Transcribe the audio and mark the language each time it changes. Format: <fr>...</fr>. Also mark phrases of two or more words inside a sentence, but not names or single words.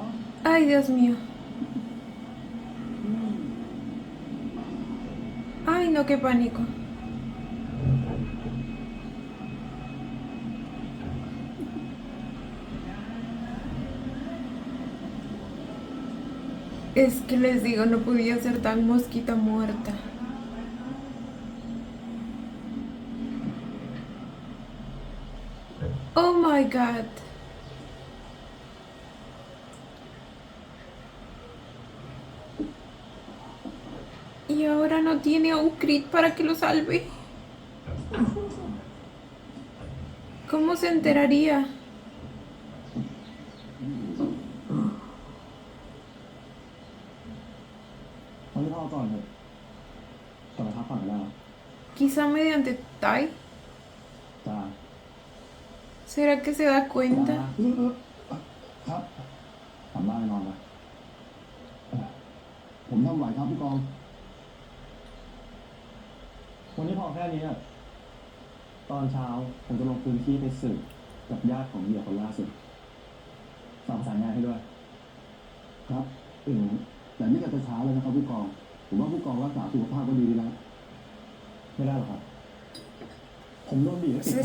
<es>Ay, Dios mío. Ay, no, qué pánico. Es que les digo, no podía ser tan mosquita muerta.</es> <en>Oh my God.</en> <es>Y ahora no tiene a un crit para que lo salve. ¿Cómo se enteraría?</es> <th>เอาที่พ่อก่อนเถอะกลับไปพักผ่อนกันแล้ว</th> <es>Quizá mediante Tai.</es> <th>จ้า</th> <es>¿Será que se da cuenta?</es> <th>ครับกลับบ้านไปนอนไปผมทำไหวครับผู้กอง วันนี้พอแค่นี้อะตอนเช้าผมจะลงพื้นที่ไปสืบกับญาติของเหยื่อคนล่าสุดฝากประสานงานให้ด้วย ครับแต่นี่ก็จะเช้าแล้วนะครับผู้กอง ผมว่าผู้กองรักษาสุขภาพก็ดีแล้วไม่ได้หรอกครับ ผมโดนบีบให้ติด</th>